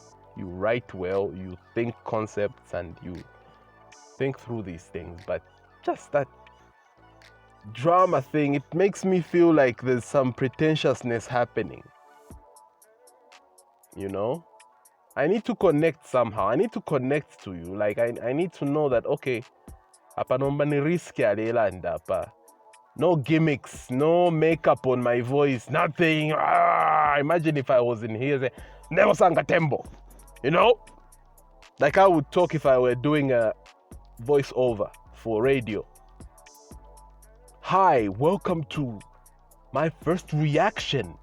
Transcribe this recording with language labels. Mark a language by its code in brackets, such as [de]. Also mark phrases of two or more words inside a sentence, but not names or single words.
[en] You write well, you think concepts, and you think through these things. But just that drama thing, it makes me feel like there's some pretentiousness happening. You know? I need to connect somehow. I need to connect to you. Like, I need to know that, [bem] okay, apa nomba ni Riskey alelanda apa. [en] No gimmicks, no makeup on my voice, nothing. Imagine if I was in here saying, Never Sanga Tembo. You know? Like I would talk if I were doing a voiceover for radio. Hi, welcome to my first reaction.